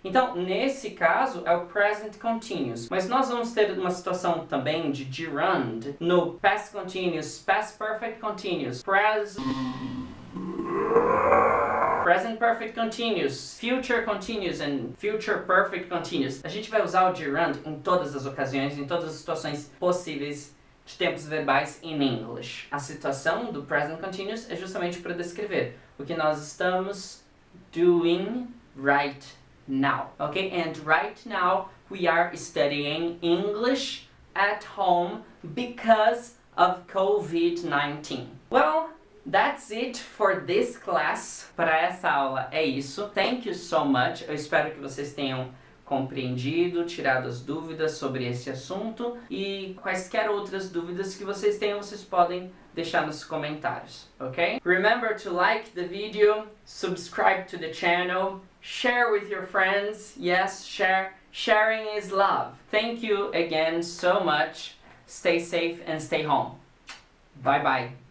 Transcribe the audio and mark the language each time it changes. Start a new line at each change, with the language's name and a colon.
Portuguese: Então, nesse caso, é o present continuous. Mas nós vamos ter uma situação também de gerund no past continuous, past perfect continuous, present perfect continuous, future continuous and future perfect continuous. A gente vai usar o gerund em todas as ocasiões, em todas as situações possíveis de tempos verbais
English: in English.
Portuguese: A situação do present continuous é justamente para descrever o que nós estamos
English: doing right now. Okay? And right now we are studying English at home because of COVID-19. Well, that's it for this class.
Portuguese: Para essa aula é isso.
English: Thank you so much.
Portuguese: Eu espero que vocês tenham compreendido, tirado as dúvidas sobre esse assunto e quaisquer outras dúvidas que vocês tenham, vocês podem deixar nos comentários, ok?
English: Remember to like the video, subscribe to the channel, share with your friends. Yes, share. Sharing is love. Thank you again so much. Stay safe and stay home. Bye bye.